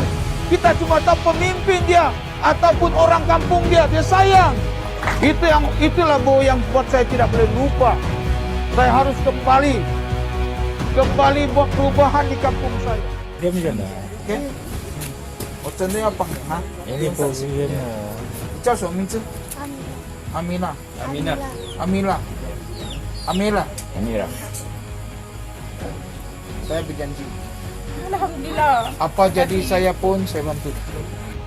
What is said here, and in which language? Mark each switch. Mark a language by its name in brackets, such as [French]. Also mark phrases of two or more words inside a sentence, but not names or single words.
[Malay] Kita cuma tahu pemimpin dia ataupun orang kampung dia sayang. Itulah yang buat saya tidak boleh lupa. Saya harus kembali buat perubahan di kampung saya. Dia macam mana? Okay? Ini apa? Ha? Ini posisinya. [Chinese] 叫什么名字？阿米拉。 [Malay] Amira. Saya berjanji. Alhamdulillah. Apa jadi saya pun saya bantu.